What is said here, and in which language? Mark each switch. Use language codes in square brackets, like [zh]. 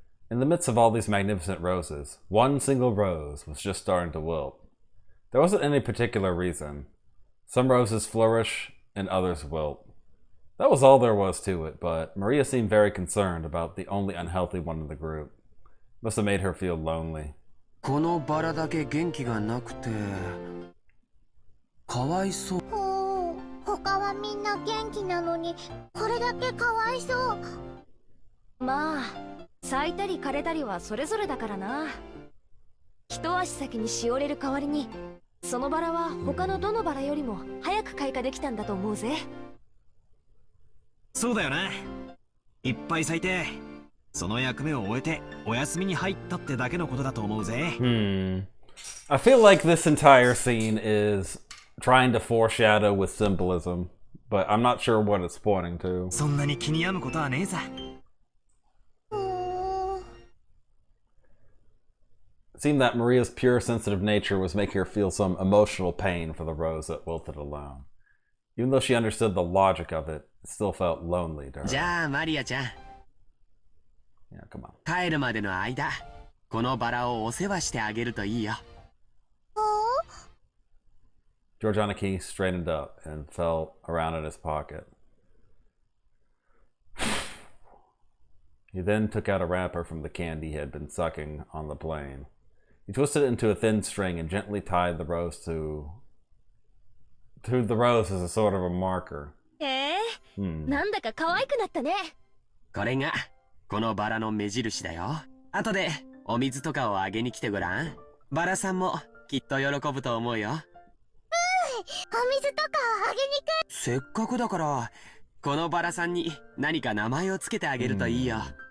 [en] In the midst of all these magnificent roses, one single rose was just starting to wilt. There wasn't any particular reason. Some roses flourish and others wilt. That was all there was to it, but Maria seemed very concerned about the only unhealthy one in the group. Must have made her feel lonely. [ja] このバラだけ元気がなくて、かわいそう。他はみんな元気なのにこれだけかわいそう。まあ咲いたり枯れたりはそれぞれだからな。一足先にしおれる代わりにそのバラは他のどのバラよりも早く開花できたんだと思うぜ。そうだよな。いっぱい咲いてその役目を終えてお休みに入ったってだけのことだと思うぜ。 [en] I feel like this entire scene is trying to foreshadow with symbolism, but I'm not sure what it's pointing to. [ja] そんなに気に病むことはねえさ。 [en] It seemed that Maria's pure sensitive nature was making her feel some emotional pain for the rose that wilted alone. Even though she understood the logic of it, it still felt lonely to her. [ja] じゃあマリアちゃん、 [en] Yeah, come on. [ja] 帰るまでの間、このバラをお世話してあげるといいよ。 [en] Georgianiki straightened up and felt around in his pocket. He then took out a wrapper from the candy he had been sucking on the plane. He twisted it into a thin string and gently tied the rose to the rose as a sort of a marker. [ja] なんだか可愛くなったね。これがこのバラの目印だよ。後でお水とかをあげに来てごらん。バラさんもきっと喜ぶと思うよ。お水とかあげにく。せっかくだからこのバラさんに何か名前をつけてあげるといいよ。